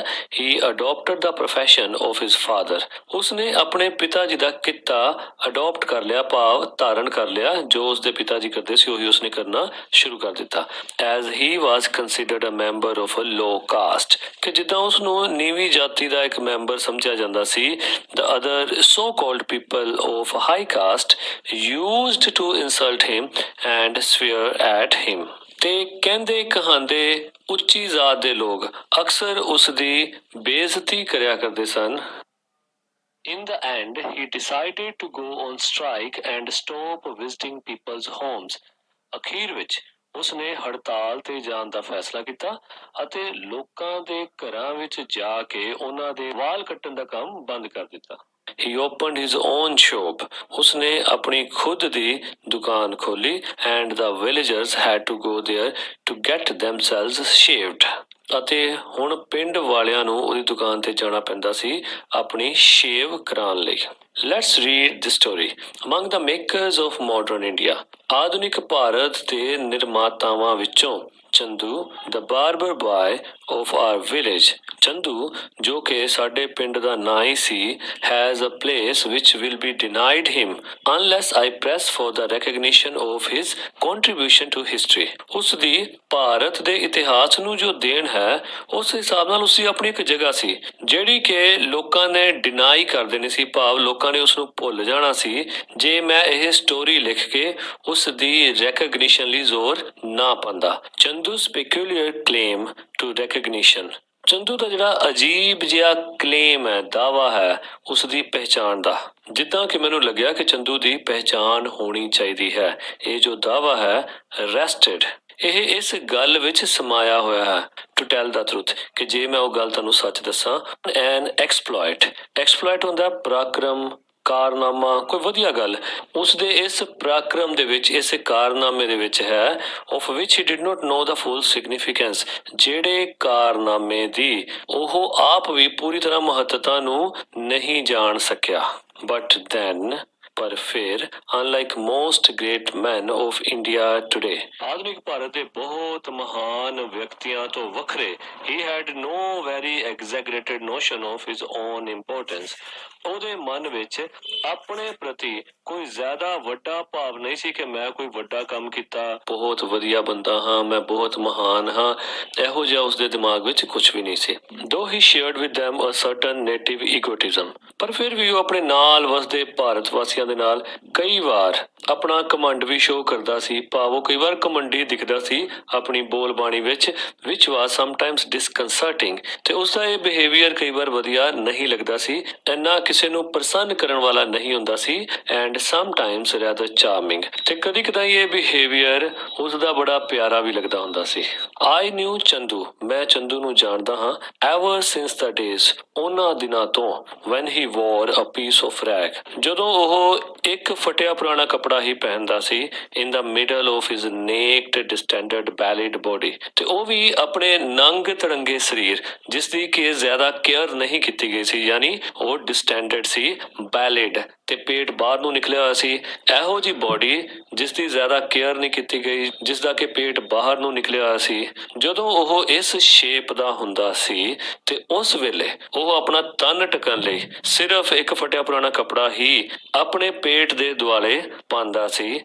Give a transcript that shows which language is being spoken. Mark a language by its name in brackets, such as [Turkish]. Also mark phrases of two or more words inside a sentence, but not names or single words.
[English] he adopted the profession of his father। [Punjabi] ਉਸਨੇ ਆਪਣੇ ਪਿਤਾ ਜੀ ਦਾ ਕਿੱਤਾ ਅਡਾਪਟ ਕਰ ਲਿਆ, ਭਾਵ ਧਾਰਨ ਕਰ ਲਿਆ। ਜੋ ਉਸਦੇ ਪਿਤਾ ਜੀ ਕਰਦੇ ਸੀ ਉਹੀ ਉਸਨੇ ਕਰਨਾ ਸ਼ੁਰੂ ਕਰ ਦਿੱਤਾ। [English] as he was considered a member of a low caste, [Punjabi] ਕਿ ਜਿੱਦਾਂ ਉਸਨੂੰ ਨੀਵੀਂ ਜਾਤੀ ਦਾ ਇੱਕ ਮੈਂਬਰ ਸਮਝਿਆ ਜਾਂਦਾ ਸੀ। [English] the other so called people of high caste used to insult him and swear at him। [Punjabi] ਤੇ ਕਹਿੰਦੇ ਕਹਾਂਦੇ ਉੱਚੀ ਜ਼ਾਤ ਦੇ ਲੋਕ ਅਕਸਰ ਉਸ ਦੀ ਬੇਇੱਜ਼ਤੀ ਕਰਿਆ ਕਰਦੇ ਸਨ। [English] In the end, he decided to go on strike and stop visiting people's homes। [Punjabi] ਅਖੀਰ ਵਿੱਚ ਉਸਨੇ ਹੜਤਾਲ ਤੇ ਜਾਣ ਦਾ ਫੈਸਲਾ ਕੀਤਾ ਅਤੇ ਲੋਕਾਂ ਦੇ ਘਰਾਂ ਵਿੱਚ ਜਾ ਕੇ ਉਹਨਾਂ ਦੇ ਵਾਲ ਕੱਟਣ ਦਾ ਕੰਮ ਬੰਦ ਕਰ ਦਿੱਤਾ। [English] He opened his own shop। [Punjabi] ਉਸਨੇ ਆਪਣੀ ਖੁਦ ਦੀ ਦੁਕਾਨ ਖੋਲੀ [English] and the villagers had to go there to get themselves shaved। [Punjabi] ਅਤੇ ਹੁਣ ਪਿੰਡ ਵਾਲਿਆਂ ਨੂੰ ਉਹਦੀ ਦੁਕਾਨ ਤੇ ਜਾਣਾ ਪੈਂਦਾ ਸੀ ਆਪਣੀ ਸ਼ੇਵ ਕਰਾਉਣ ਲਈ। [English] Let's read the story। Among the makers of modern India, [Punjabi] ਆਧੁਨਿਕ ਭਾਰਤ ਦੇ ਨਿਰਮਾਤਾਵਾਂ ਵਿੱਚੋਂ [English] ਚੰਦੂ the barber boy of our village। [Punjabi] ਚੰਦੂ ਜੋ ਕਿ ਸਾਡੇ ਪਿੰਡ ਦਾ ਨਾਂ ਹੀ ਸੀ [English] has a place which will be denied him unless I press for the recognition of his contribution to history। [Punjabi] ਉਸ ਦੀ ਭਾਰਤ ਦੇ ਇਤਿਹਾਸ ਨੂੰ ਜੋ ਦੇਣ ਹੈ ਉਸ ਹਿਸਾਬ ਨਾਲ ਉਸਦੀ ਆਪਣੀ ਇੱਕ ਜਗ੍ਹਾ ਸੀ ਜਿਹੜੀ ਕਿ ਲੋਕਾਂ ਨੇ ਡਿਨਾਈ ਕਰ ਦੇਣੀ ਸੀ, ਭਾਵ ਲੋਕਾਂ ਨੇ ਉਸ ਨੂੰ ਭੁੱਲ ਜਾਣਾ ਸੀ ਜੇ ਮੈਂ ਇਹ ਸਟੋਰੀ ਲਿਖ ਕੇ ਉਸ ਦੀ ਰੈਕਗਨੀਸ਼ਨ ਲਈ ਜ਼ੋਰ ਨਾ ਪਾਉਂਦਾ। [English] ਚੰਦੂ's peculiar claim to recognition। [Punjabi] ਚੰਦੂ ਦਾ ਜਿਹੜਾ ਅਜੀਬ ਜਿਹਾ ਕਲੇਮ ਹੈ, ਦਾਵਾ ਹੈ ਉਸ ਦੀ ਪਹਿਚਾਣ ਦਾ। ਜਿੱਦਾਂ ਕਿ ਮੈਨੂੰ ਲੱਗਿਆ ਕਿ ਚੰਦੂ ਦੀ ਪਹਿਚਾਣ ਹੋਣੀ ਚਾਹੀਦੀ ਹੈ। ਇਹ ਜੋ ਦਾਵਾ ਹੈ ਰੈਸਟਡ, ਇਹ ਇਸ ਗੱਲ ਵਿੱਚ ਸਮਾਇਆ ਹੋਇਆ ਹੈ [English] to tell the truth, [Punjabi] ਕਿ ਜੇ ਮੈਂ ਉਹ ਗੱਲ ਤੁਹਾਨੂੰ ਸੱਚ ਦੱਸਾਂ। [English] an exploit [Punjabi] ਹੁੰਦਾ ਪਰਾਕਰਮ, ਕਾਰਨਾਮਾ, ਕੋਈ ਵਧੀਆ ਗੱਲ। ਉਸ ਦੇ ਇਸ ਪਰਾਕਰਮ ਦੇ ਵਿੱਚ, ਇਸ ਕਾਰਨਾਮੇ ਦੇ ਵਿੱਚ ਹੈ [English] of which he did not know the full significance। [Punjabi] ਜਿਹੜੇ ਕਾਰਨਾਮੇ ਦੀ ਉਹ ਆਪ ਵੀ ਪੂਰੀ ਤਰ੍ਹਾਂ ਮਹੱਤਤਾ ਨੂੰ ਨਹੀਂ ਜਾਣ ਸਕਿਆ। [English] but then, [Punjabi] ਪਰ ਫਿਰ [English] unlike most great men of India today, [Punjabi] ਆਧੁਨਿਕ ਭਾਰਤ ਦੇ ਬਹੁਤ ਮਹਾਨ ਵਿਅਕਤੀਆਂ ਤੋਂ ਵੱਖਰੇ [English] he had no very exaggerated notion of his own importance। [Punjabi] ਉਹਦੇ ਮਨ ਵਿੱਚ ਆਪਣੇ ਪ੍ਰਤੀ ਕੋਈ ਜ਼ਿਆਦਾ ਵੱਡਾ ਭਾਵ ਨਹੀਂ ਸੀ ਕਿ ਮੈਂ ਕੋਈ ਵੱਡਾ ਕੰਮ ਕੀਤਾ, ਬਹੁਤ ਵਧੀਆ ਬੰਦਾ ਹਾਂ, ਮੈਂ ਬਹੁਤ ਮਹਾਨ ਹਾਂ। ਇਹੋ ਜਿਹਾ ਉਸਦੇ ਦਿਮਾਗ ਵਿੱਚ ਕੁਝ ਵੀ ਨਹੀਂ ਸੀ। [English] though he shared with them a certain native egotism, [Punjabi] ਪਰ ਫਿਰ ਵੀ ਉਹ ਆਪਣੇ ਨਾਲ ਵਸਦੇ ਭਾਰਤ ਵਾਸੀਆਂ ਦੇ ਨਾਲ ਕਈ ਵਾਰ ਆਪਣਾ ਘਮੰਡ ਵੀ ਸ਼ੋਅ ਕਰਦਾ ਸੀ, ਭਾਵ ਉਹ ਕਈ ਵਾਰ ਘਮੰਡੀ ਦਿਖਦਾ ਸੀ ਆਪਣੀ ਬੋਲਬਾਣੀ ਵਿੱਚ [English] which was sometimes disconcerting। [Punjabi] ਤੇ ਉਸਦਾ ਇਹ ਬਿਹੇਵੀਅਰ ਕਈ ਵਾਰ ਵਧੀਆ ਨਹੀਂ ਲੱਗਦਾ ਸੀ, ਇੰਨਾ ਕਿਸੇ ਨੂੰ ਪ੍ਰਸੰਨ ਕਰਨ ਵਾਲਾ ਨਹੀਂ ਹੁੰਦਾ ਸੀ [English] and sometimes rather charming। [Punjabi] ਤੇ ਕਦੀ ਕਦਾਈ ਇਹ ਬਿਹੇਵੀਅਰ ਉਸਦਾ ਬੜਾ ਪਿਆਰਾ ਵੀ ਲੱਗਦਾ ਹੁੰਦਾ ਸੀ। [English] I knew ਚੰਦੂ, [Punjabi] ਮੈਂ ਚੰਦੂ ਨੂੰ ਜਾਣਦਾ ਹਾਂ [English] ever since the days, [Punjabi] ਉਹਨਾਂ ਦਿਨਾਂ ਤੋਂ [English] when he wore a piece of rag, [Punjabi] ਜਦੋਂ ਉਹ ਇੱਕ ਫਟਿਆ ਪੁਰਾਣਾ ਕੱਪੜਾ ਹੀ ਪਹਿਨਦਾ ਸੀ [English] in the middle of his naked distended ballad body। [Punjabi] ਤੇ ਉਹ ਵੀ ਆਪਣੇ ਨੰਗ ਤੜੰਗੇ ਸਰੀਰ ਜਿਸ ਦੀ ਕਿ ਜ਼ਿਆਦਾ ਕੇਅਰ ਨਹੀਂ ਕੀਤੀ ਗਈ ਸੀ, ਯਾਨੀ ਉਹ ਡਿਸਟੈਂਡਡ ਸੀ, ਬੈਲਿਡ ਤੇ ਪੇਟ ਬਾਹਰ ਨੂੰ ਨਿਕਲਿਆ ਹੋਇਆ ਸੀ। ਇਹੋ ਜਿਹੀ ਬੋਡੀ ਜਿਸ ਦੀ ਜ਼ਿਆਦਾ ਕੇਅਰ ਨਹੀਂ ਕੀਤੀ ਗਈ, ਜਿਸ ਦਾ ਕਿ ਪੇਟ ਬਾਹਰ ਨੂੰ ਨਿਕਲਿਆ ਹੋਇਆ ਸੀ, ਜਦੋਂ ਉਹ ਇਸ ਸ਼ੇਪ ਦਾ ਹੁੰਦਾ ਸੀ ਤੇ ਉਸ ਵੇਲੇ ਉਹ ਆਪਣਾ ਤਨ ਢਕਣ ਲਈ ਸਿਰਫ ਇੱਕ ਫਟਿਆ ਪੁਰਾਣਾ ਕੱਪੜਾ ਹੀ ਆਪਣੇ ਪੇਟ ਦੇ ਦੁਆਲੇ ਪਾਉਂਦਾ ਸੀ।